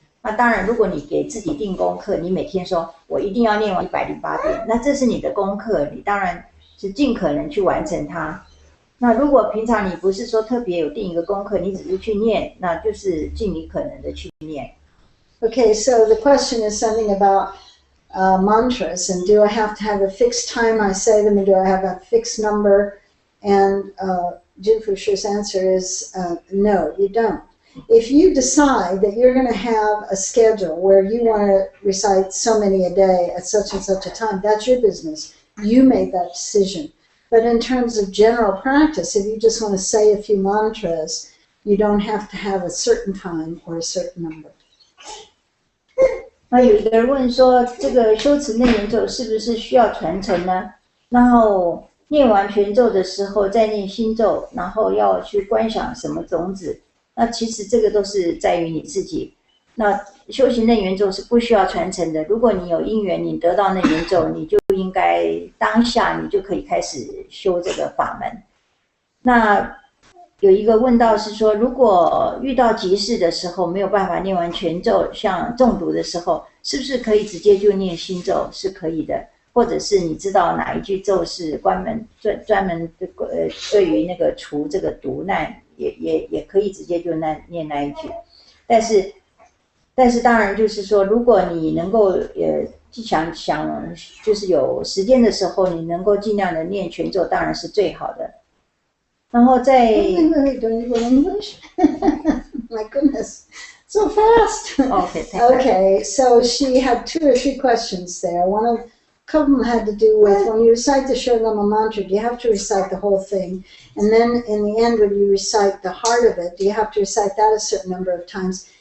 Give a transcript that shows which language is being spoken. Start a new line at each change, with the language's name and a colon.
Chinese: 那当然，如果你给自己定功课，你每天说我一定要念完108遍，那这是你的功课，你当然是尽可能去完成它。那如果平常你不是说特别有定一个功课，你只是去念，那就是尽你可能的去念。
English: Okay, so the question is something about mantras, and do I have to have a fixed time I say them, and do I have a fixed number? And Jinfu Shi's answer is no, you don't. If you decide that you're going to have a schedule where you want to recite so many a day at such and such a time, that's your business. You made that decision. But in terms of general practice, if you just want to say a few mantras, you don't have to have a certain time or a certain number.
Chinese: 那有一个人问说，这个修持楞严咒是不是需要传承呢？然后念完全咒的时候再念心咒，然后要去观想什么种子？那其实这个都是在于你自己。那修行楞严咒是不需要传承的。如果你有因缘，你得到楞严咒，你就应该当下你就可以开始修这个法门。那有一个问到是说，如果遇到急事的时候没有办法念完全咒，像中毒的时候，是不是可以直接就念心咒？是可以的。或者是你知道哪一句咒是专门对于那个除这个毒难，也可以直接就念那一句。但是当然就是说，如果你能够想就是有时间的时候，你能够尽量的念全咒，当然是最好的。然后在
English: Wait, don't you go English? My goodness, so fast. Okay, so she had 2 or 3 questions there. A couple of them had to do with when you recite the Shurlama mantra, do you have to recite the whole thing? And then in the end, when you recite the heart of it, do you have to recite that a certain number of times?